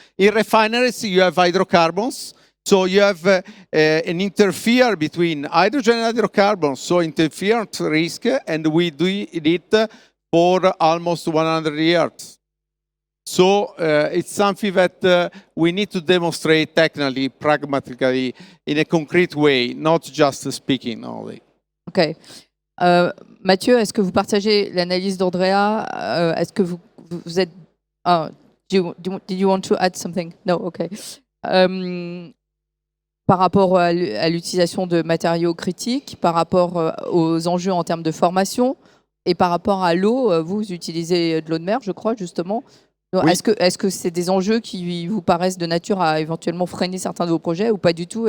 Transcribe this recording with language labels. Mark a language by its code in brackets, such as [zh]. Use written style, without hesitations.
[en] In refineries, you have hydrocarbons. So you have an interfere between hydrogen and hydrocarbons, so interference risk, and we do it for almost 100 years. So it's something that we need to demonstrate technically, pragmatically, in a concrete way, not just speaking only. Ok. [fr] Mathieu, est-ce que vous partagez l'analyse d'Andrea? Est-ce que vous êtes... [en] did you want to add something? No, ok. [fr] Par rapport à l'utilisation de matériaux critiques, par rapport aux enjeux en termes de formation et par rapport à l'eau, vous utilisez de l'eau de mer, je crois, justement. Oui. Est-ce que c'est des enjeux qui vous paraissent de nature à éventuellement freiner certains de vos projets ou pas du tout?